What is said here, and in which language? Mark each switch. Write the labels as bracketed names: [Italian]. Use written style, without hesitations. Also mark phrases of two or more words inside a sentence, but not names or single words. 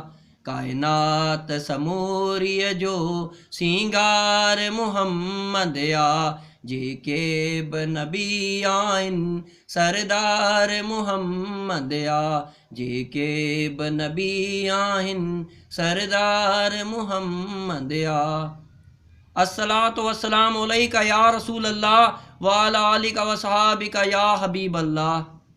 [Sindhi] कायनात समूरीअ जो सिंगार मोहम्मद आ, जेके नबी आहिनि सरदार मोहम्मद आ, जेके नबी आहिनि सरदार मोहम्मद आ। [Arabic] الصلاة والسلام عليك يا رسول الله وعلى آلك وأصحابك يا حبيب الله.